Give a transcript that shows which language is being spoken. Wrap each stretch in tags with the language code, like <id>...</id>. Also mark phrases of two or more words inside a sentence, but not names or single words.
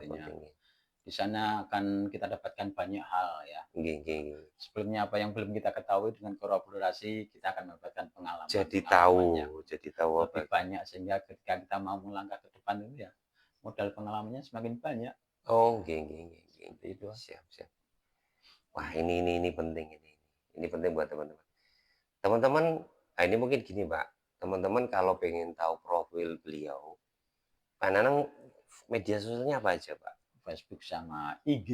<id>artinya penting ya. di sana akan kita dapatkan banyak hal ya.</id> <jv>Nggih nggih.</jv> <id>Sebelumnya apa yang belum kita ketahui dengan kolaborasi, kita akan mendapatkan Jadi pengalaman-pengalaman tahu yang jadi tahu apa lebih banyak sehingga ketika kita mau melangkah ke depan itu ya, modal pengalamannya semakin banyak,</id> <jv>oh, nggih nggih nggih nggih.</jv> <id>seperti itu. Siap siap. Wah, Mmm, ini penting ini. Ini penting buat teman-teman. Teman-teman, ini mungkin gini, Pak, teman-teman kalau pengen tahu profil beliau, Pak Nanang media sosialnya apa aja, Pak? Facebook sama IG,</id>